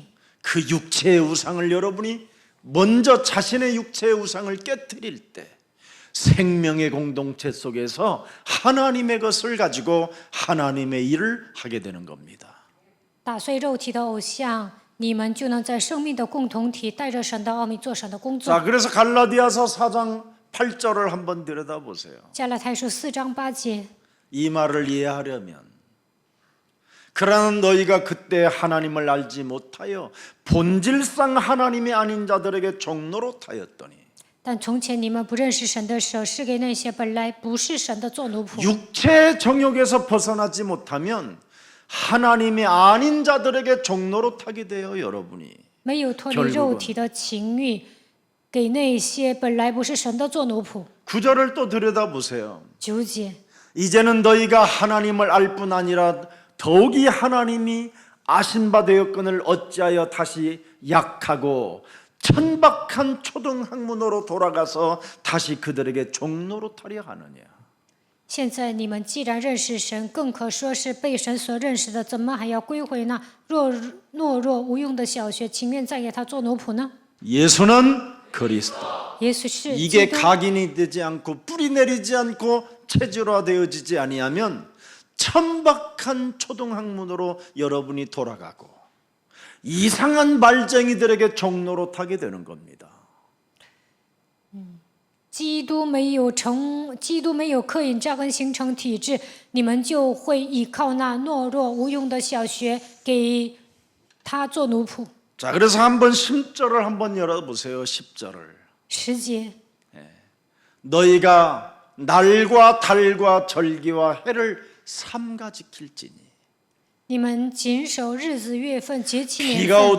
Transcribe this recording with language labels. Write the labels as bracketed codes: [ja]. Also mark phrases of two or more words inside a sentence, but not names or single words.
[ko] 그 육체의 우상을 여러분이 먼저 자신의 육체의 우상을 깨뜨릴 때 생명의 공동체 속에서 하나님의 것을 가지고 하나님의 일을 하게 되는 겁니다. [zh] 打碎肉体的偶像，你们就能在生命的共同体带着神的奥秘做神的工作。 [ko] 자, 그래서 갈라디아서 4장 8절을 한번 들여다보세요. [zh] 加拉太书4章8节， [ko] 이 말을 이해하려면 그러나 너희가 그때 하나님을 알지 못하여 본질상 하나님이 아닌 자들에게 종노릇 하였더니 [zh] 但从前你们不认识神的时候，是给那些本来不是神的做奴仆。 [ko] 육체의 정욕에서 벗어나지 못하면 하나님이 아닌 자들에게 종노릇 하게 돼요, 여러분이. [zh] 没有脱离肉体的情欲，给那些本来不是神的做奴仆。 [ko] 9절을 또 들여다보세요. [zh] 9节， [ko] 이제는 너희가 하나님을 알 뿐 아니라 더욱이 하나님이 아신 바 되었거늘 어찌하여 다시 약하고 천박한 초등학문으로 돌아가서 다시 그들에게 종노릇하려 하느냐. [zh] 现在你们既然认识神，更可说是被神所认识的，怎么还要归回那懦弱无用的小学，情愿再给他做奴仆呢？ [ko] 예수는 그리스도. [zh] 耶稣是基 [ko] 이게 [zh] 督， [ko] 각인이 되지 않고 뿌리 내리지 않고 체질화되어지지 아니하면 천박한 초등학문으로 여러분이 돌아가고 이상한 말쟁이들에게 종노릇하게 되는 겁니다. [zh] 基督没有刻印扎根形成体制，你们就会依靠那懦弱无用的小学，给他做奴仆。 [ko] 자, 그래서 한번 10절을 한번 열어보세요. 10절을. [zh] 10节， [ko] 너희가 날과 달과 절기와 해를 삼가 지킬지니 [zh] 你们谨守日子、月份、节期、年 [ko] 비가 [zh] 份。